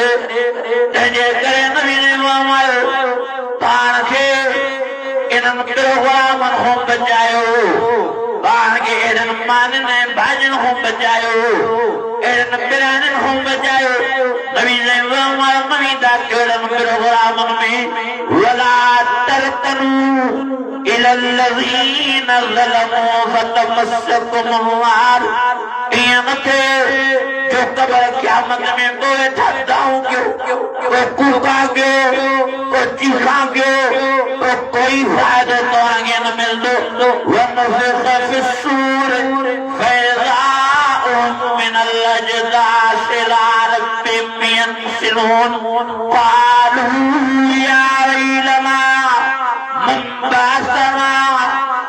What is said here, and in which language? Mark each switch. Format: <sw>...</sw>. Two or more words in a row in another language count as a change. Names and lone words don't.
<sd>तंहिंजे करे नबी ने फरमायो पाण खे इन्हनि प्रोग्रामनि खां बचायो पाण खे अहिड़नि माननि ऐं भाॼियुनि खां बचायो अहिड़नि बिरयानियुनि खां बचायो नबी ने फरमायो नबी दा कहिड़नि प्रोग्रामनि में वला</sd> <ar>تركنوا إلى الذين ظلموا فتمسكم النار</ar> <sd>ईअं न थिए जो कब्र क़यामत में को वेठा दाऊं कयो को कूका कयो को चीखा कयो को कोई फ़ाइदो तव्हांखे न मिलंदो</sd> <ar>ونفخ في الصور فإذا هم من الأجداث إلى ربهم ينسلون قالوا يا ويلنا من بعثنا</ar>